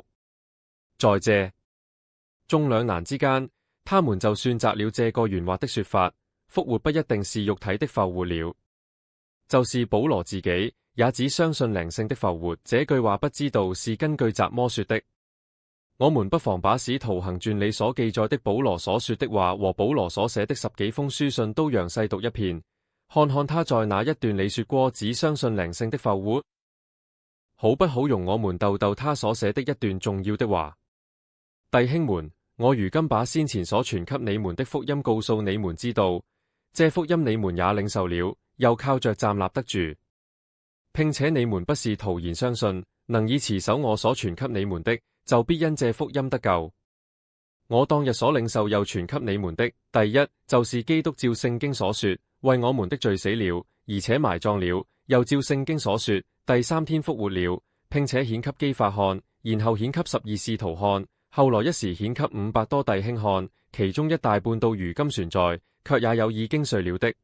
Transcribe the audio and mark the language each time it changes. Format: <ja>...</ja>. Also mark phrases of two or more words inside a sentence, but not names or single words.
<zh>在這眾兩難之間，他們就選擇了這個圓滑的說法：復活不一定是肉體的復活了。就是保羅自己也只相信靈性的復活。這句話不知道是根據怎麼說的。我們不妨把使徒行傳裡所記載的保羅所說的話和保羅所寫的10幾封書信都詳細讀一遍，看看他在哪一段裡說過只相信靈性的復活。好不好容我們逗逗他所寫的一段重要的話：弟兄們，我如今把先前所傳給你們的福音告訴你們知道，這福音你們也領受了，又靠着站立得住，並且你們不是徒然相信，能以持守我所傳給你們的，就必因這福音得救。我當日所領受又傳給你們的，第一就是基督照聖經所說，為我們的罪死了，而且埋葬了，又照聖經所說，第3天復活了，並且顯給基法看，然後顯給12使徒看，後來一時顯給500多弟兄看，其中一大半到如今存在，卻也有已經睡了的。</zh>